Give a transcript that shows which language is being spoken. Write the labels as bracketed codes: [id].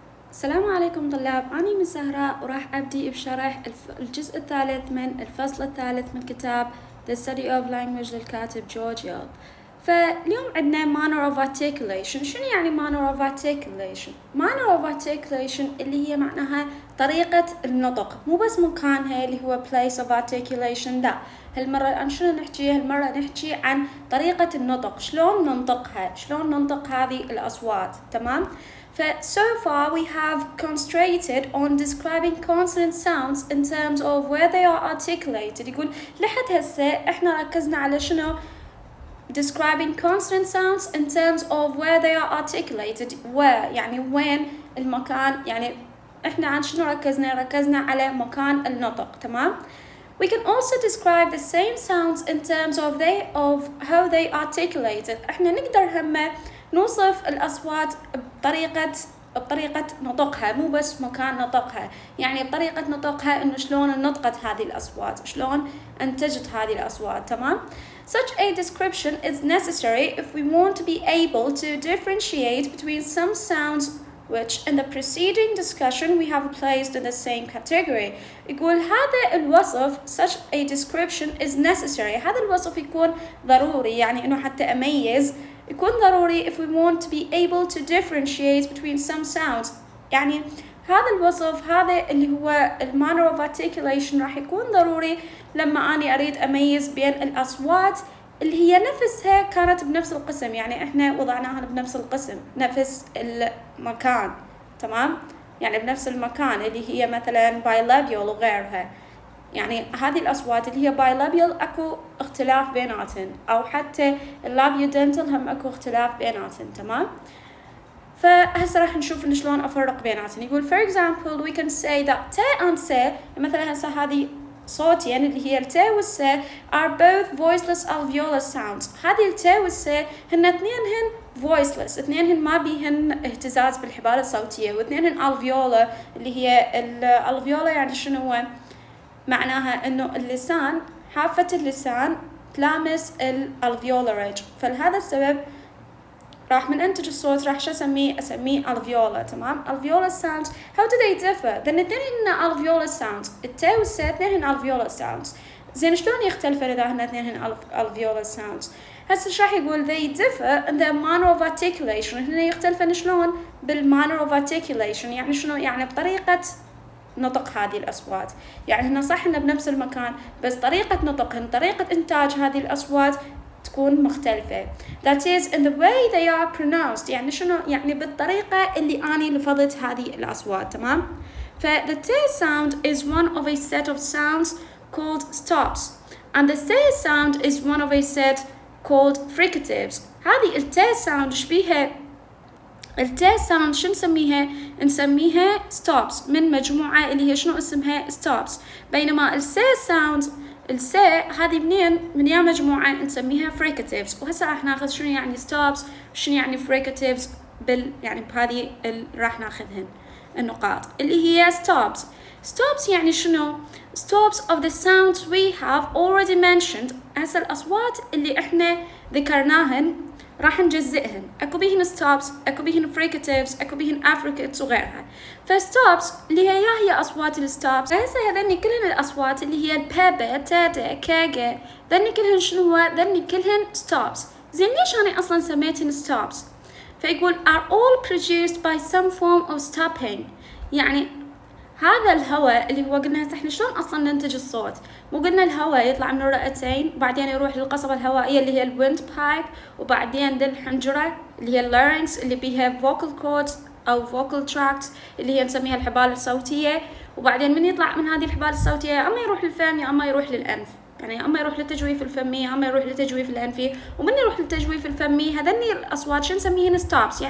[ar] السلام عليكم طلاب، أنا من سهراء وراح أبدي بشرح الجزء الثالث من الفصل الثالث من كتاب The Study of Language للكاتب جورج يل. فاليوم عندنا manner of articulation. شنو يعني manner of articulation؟ manner of articulation اللي هي معناها طريقة النطق، مو بس مكانها اللي هو place of articulation، لا، هالمرة عن شنو نحكي؟ هالمرة نحكي عن طريقة النطق، شلون ننطقها، شلون ننطق هذه الأصوات، تمام؟ [en] So far we have concentrated on describing consonant sounds in terms of where they are articulated. [ar] يقول لحد هسه احنا ركزنا على شنو؟ [en] Describing consonant sounds in terms of where they are articulated. where [ar] يعني وين المكان، يعني احنا عن شنو ركزنا على مكان النطق، تمام؟ [en] We can also describe the same sounds in terms of how they articulated. [ar] احنا نقدر هم نوصف الأصوات بطريقة نطقها، مو بس مكان نطقها، يعني بطريقة نطقها إنه شلون نطقت هذه الأصوات، شلون أنتجت هذه الأصوات، تمام؟ [en] Such a description is necessary if we want to be able to differentiate between some sounds which in the preceding discussion we have placed in the same category. [ar] يقول هذا الوصف [en] such a description is necessary. [ar] هذا الوصف يكون ضروري، [en] يعني إنه حتى أميز يكون ضروري if we want to be able to differentiate between some sounds. [ar] يعني هذا الوصف، هذا اللي هو manner of articulation، راح يكون ضروري لما أنا أريد أميز بين الأصوات اللي هي نفسها كانت بنفس القسم، يعني إحنا وضعناها بنفس القسم، نفس المكان، تمام؟ يعني بنفس المكان اللي هي مثلا bilabial وغيرها. يعني هذه الأصوات اللي هي bilabial أكو اختلاف بيناتن، أو حتى labiodental هم أكو اختلاف بيناتن، تمام؟ فهسه راح نشوف إن شلون أفرق بيناتن. [en] يقول for example we can say that ت and س، [ar] مثلا هسه هذه صوتين اللي هي الت والس [en] are both voiceless alveolar sounds. [ar] هذه الت والس هن اثنينهن voiceless، اثنينهن ما بيهن اهتزاز بالحبال الصوتية، واثنينهن alveolar اللي هي الالفيولا يعني شنو هو؟ معناها انه اللسان، حافة اللسان تلامس الالفيولارج، فلهذا السبب راح من انتج الصوت راح شو اسميه alveolar، تمام؟ alveolar sounds. how do they differ؟ لان اثنين هن alveolar sounds، الت والس اثنين هن alveolar sounds. زين شلون يختلفن اذا هن اثنين هن alveolar sounds؟ هسه ايش راح يقول [en] they differ in their manner of articulation. [ar] هن يختلفن شلون؟ بالmanner of articulation، يعني شنو؟ يعني بطريقة نطق هذه الأصوات. يعني هنا صح إنه بنفس المكان، بس طريقة نطقهن، طريقة إنتاج هذه الأصوات تكون مختلفة. [en] That is in the way they are pronounced. [ar] يعني شنو؟ يعني بالطريقة اللي أنا لفظت هذه الأصوات، تمام؟ [en] the T sound is one of a set of sounds called stops, and the C sound is one of a set called fricatives. [ar] هذه الT sound شبيها التي ساوند شو نسميها stops، من مجموعة اللي هي شنو اسمها stops. بينما السي ساوند، السي هذه من يا مجموعة نسميها fricatives. وهسه راح ناخذ شنو يعني stops وشنو يعني fricatives يعني بهذه راح ناخذهن النقاط اللي هي stops. stops يعني شنو؟ [en] stops of the sounds we have already mentioned. [ar] هسه الأصوات اللي احنا ذكرناهن راح نجزئهن، اكو بيهن stops، اكو بيهن fricatives، اكو بيهن affricates وغيرها. فstops اللي هي اصوات الستوبس. هسه هذني كلهن الاصوات اللي هي البابا، تادا، كاجا، ذني كلهن شنو هو؟ ذني كلهن stops. زين ليش انا اصلا سميتهن stops؟ فيقول [en] are all produced by some form of stopping. [ar] يعني هذا الهواء اللي هو قلنا هسه احنا شلون اصلا ننتج الصوت؟ مو قلنا الهواء يطلع من الرئتين وبعدين يروح للقصبة الهوائية اللي هي الويند بايب، وبعدين للحنجرة اللي هي اللارynx اللي بيها vocal cords او vocal tracts اللي هي نسميها الحبال الصوتية، وبعدين من يطلع من هذه الحبال الصوتية اما يروح للفم يا اما يروح للانف، يعني اما يروح للتجويف الفمي يا اما يروح للتجويف الانفي، ومن يروح للتجويف الفمي هذني الاصوات شو نسميهن ستوبس.